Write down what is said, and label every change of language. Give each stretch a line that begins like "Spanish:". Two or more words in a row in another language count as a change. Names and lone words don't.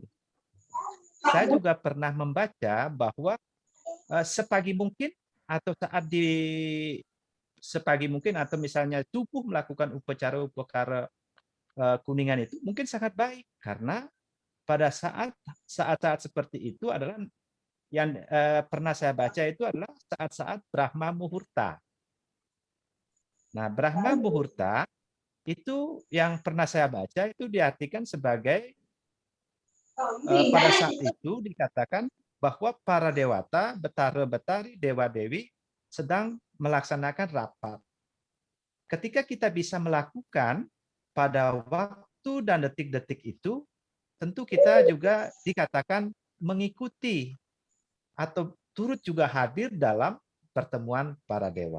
Indonesian: Saya juga pernah membaca bahwa sepagi mungkin atau saat sepagi mungkin atau misalnya subuh melakukan upacara Kuningan itu mungkin sangat baik, karena pada saat-saat seperti itu adalah yang pernah saya baca itu adalah saat-saat Brahma Muhurta. Nah, Brahma Muhurta itu yang pernah saya baca itu diartikan sebagai pada saat itu dikatakan bahwa para dewata, betara-betari, dewa-dewi sedang melaksanakan rapat. Ketika kita bisa melakukan pada waktu dan detik-detik itu, tentu kita juga dikatakan mengikuti atau turut juga hadir dalam pertemuan para dewa.